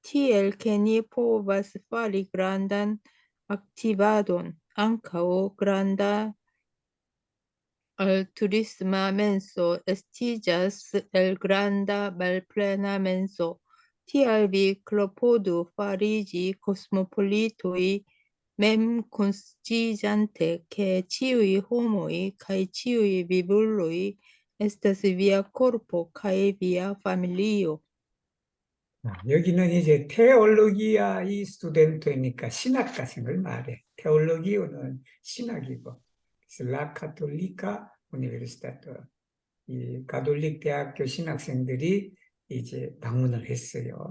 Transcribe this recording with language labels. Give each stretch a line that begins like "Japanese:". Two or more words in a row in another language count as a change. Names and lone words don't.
Esperanto: tiel che ni povas fari grandan aktivadon ankaŭ granda altruisma menso estiĝas el granda malplena menso. Tial vi klopodu fariĝi kosmopolitoj mem konsciante che ĉiuj homoj kaj ĉiuj vivuloj estas via korpo kaj via familio.
Korean: 여기는 이제 테올로기아의 스튜던트니까 신학과생을 말해. 테올로기오는 신학이고, 그래서
Esperanto: 라 카톨리카 우니베르시타토,
Korean: 이 가톨릭 대학교 신학생들이 이제 방문을 했어요.